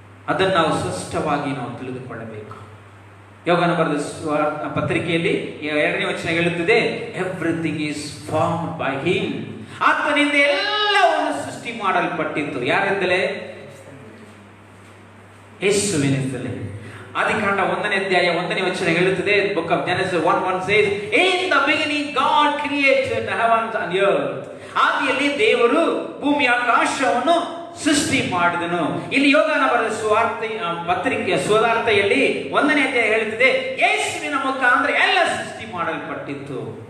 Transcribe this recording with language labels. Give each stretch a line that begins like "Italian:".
Kannada: ಅದನ್ನು ನಾವು ಸ್ಪಷ್ಟವಾಗಿ ನಾವು ತಿಳಿದುಕೊಳ್ಳಬೇಕು. ಯೋಗನ ಬರೆದ ಪತ್ರಿಕೆಯಲ್ಲಿ 2ನೇ ವಚನ ಹೇಳುತ್ತದೆ,
English: Everything is formed by him.
Kannada: ಆತನಿಂದ ಎಲ್ಲವನ್ನು ಸೃಷ್ಟಿ ಮಾಡಲ್ಪಟ್ಟಿತ್ತು. ಯಾರಿಂದಲೇ? ಯೇಸುವಿನಿಂದಲೇ. ಆದಿಕಾಂಡ 1ನೇ ಅಧ್ಯಾಯ 1ನೇ ವಚನ ಹೇಳುತ್ತದೆ,
English: Book of Genesis 1:1 says, in the beginning God created the heavens and earth.
Kannada: ಆದಿಯಲ್ಲಿ ದೇವರು ಭೂಮಿ ಆಕಾಶವನ್ನು ಸೃಷ್ಟಿ ಮಾಡಿದನು. ಇಲ್ಲಿ ಯೋಗನ ಬರೆದ ಪತ್ರಿಕೆ ಸುವಾರ್ತೆಯಲ್ಲಿ 1ನೇ ಅಧ್ಯಾಯ ಹೇಳುತ್ತದೆ, ಯೇಸುವಿನ ಮುಖಾಂತರ ಎಲ್ಲ ಸೃಷ್ಟಿ ಮಾಡಲ್ಪಟ್ಟಿತ್ತು.